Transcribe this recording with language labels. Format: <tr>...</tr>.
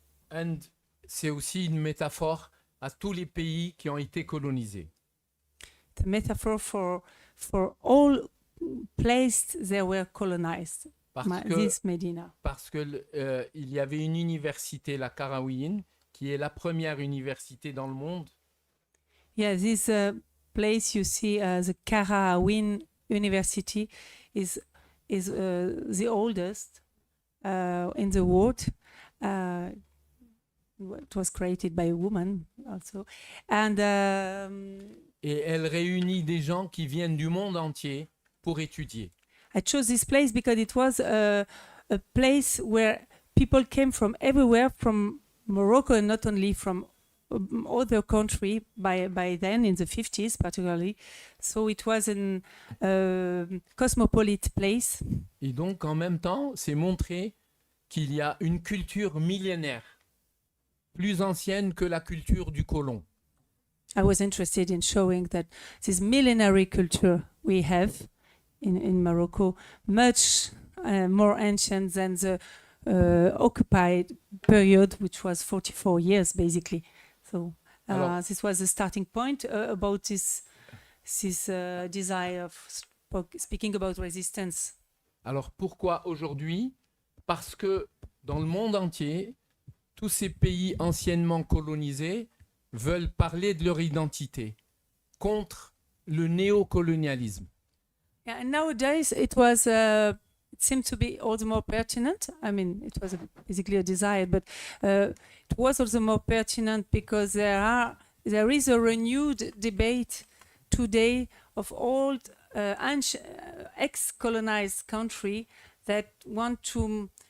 <en>And</en> <fr>c'est aussi une métaphore à tous les pays qui ont été colonisés.</fr> <en>The metaphor for all places that were colonized. This Medina.</en> <fr>Parce que il y avait une université, la Qarawiyyin, qui est la première université dans le monde.</fr> <en>Yeah, this place you see, the Qarawiyyin University, is the oldest in the world. It was created by a woman also, and</en> <fr>Et elle réunit des gens qui viennent du monde entier pour étudier.</fr> <en>I chose this place because it was a place where people came from everywhere, from Morocco, and not only from other country by then, in the 50s particularly. So it was a cosmopolitan place.</en> <fr>Et donc, en même temps, c'est montrer qu'il y a une culture millénaire, plus ancienne que la culture du colon.</fr> <en>I was interested in showing that this millenary culture we have in Morocco, much more ancient than the occupied period, which was 44 years basically. So</en> <fr>Alors-</fr> <en>this was the starting point about this desire of speaking about resistance.</en> <fr>Alors pourquoi aujourd'hui? Parce que dans le monde entier, tous ces pays anciennement colonisés veulent parler de leur identité contre le néocolonialisme.</fr> <en>Yeah, and nowadays it seemed to be all the more pertinent. I mean, it was basically a desire, but it was also more pertinent because there is a renewed debate today of old ex-colonized country that want to</en>